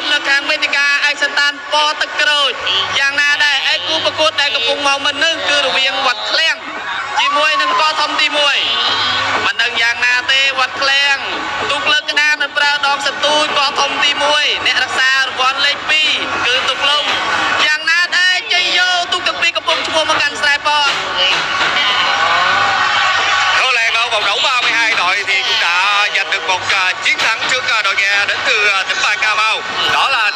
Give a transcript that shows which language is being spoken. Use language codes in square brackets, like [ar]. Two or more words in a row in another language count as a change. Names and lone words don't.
[km] នៅខាងវេទិកាឯកសន្តានពណ៌ទឹកក្រូចយ៉ាងណាដែរឯគូប្រកួតដែលកំពុងមកមិននឹងគឺរវាងវត្តឃ្លាំងជាមួយនឹងកោះធំទី1មិនដឹងយ៉ាងណាទេវត្តឃ្លាំងទូកលើកក្តារនៅប្រើដងសន្ទូចកោះធំទី1អ្នករក្សារង្វាន់លេខ2គឺទូកលំយ៉ាងណាដែរជ័យយោទូកទាំងពីរកំពុងឈ្មោះមកកាន់ស្រែពណ៌ [vi] vòng đấu 32 đội thì cũng đã giành được một chiến thắng trước đội nhà đến từ tỉnh Bà Cà Mau. Đó